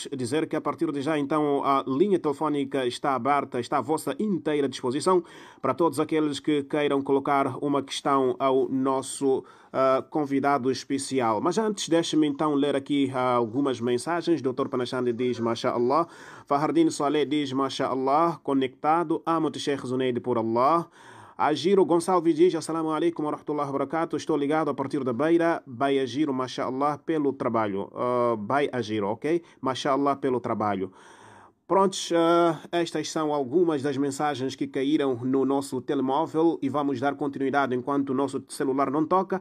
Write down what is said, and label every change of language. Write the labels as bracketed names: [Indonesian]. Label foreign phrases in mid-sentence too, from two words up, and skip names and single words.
[Portuguese] Dizer que a partir de já, então, a linha telefónica está aberta, está à vossa inteira disposição para todos aqueles que queiram colocar uma questão ao nosso convidado especial. Mas antes, deixe-me então ler aqui algumas mensagens. Dr. Panachandi diz, Masha'Allah. Fahardin Saleh diz, Masha'Allah. Conectado. Amo-te, Sheikh Zuneid, por Allah. Agiro Gonçalves diz, [Arabic] السلام عليكم ورحمة الله وبركاته. [Portuguese] Estou ligado a partir da Beira. Vai Agiro, Masha'Allah, pelo trabalho. Vai Agiro, ok? Masha'Allah, pelo trabalho. Prontos, estas são algumas das mensagens que caíram no nosso telemóvel e vamos dar continuidade enquanto o nosso celular não toca.